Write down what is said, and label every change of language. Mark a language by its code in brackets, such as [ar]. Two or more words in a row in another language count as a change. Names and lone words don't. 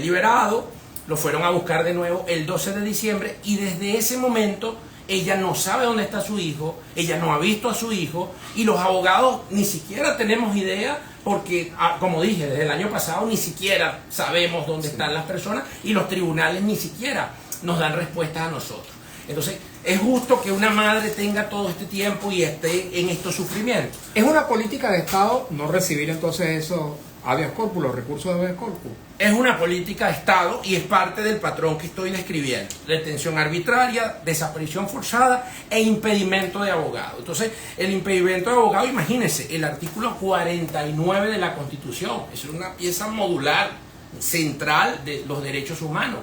[es] liberado, lo fueron a buscar de nuevo el 12 de diciembre y desde ese momento ella no sabe dónde está su hijo, ella no ha visto a su hijo y los abogados ni siquiera tenemos idea porque, como dije, desde el año pasado ni siquiera sabemos dónde están las personas y los tribunales ni siquiera nos dan respuestas a nosotros. Entonces, es justo que una madre tenga todo este tiempo y esté en estos sufrimientos. ¿Es una política de Estado no recibir entonces esos [la] habeas corpus, [es] los recursos de [la] habeas corpus? [es] Es una política de Estado y es parte del patrón que estoy describiendo. Detención arbitraria, desaparición forzada e impedimento de abogado. Entonces, el impedimento de abogado, imagínense, el artículo 49 de la Constitución. Es una pieza modular, central de los derechos humanos.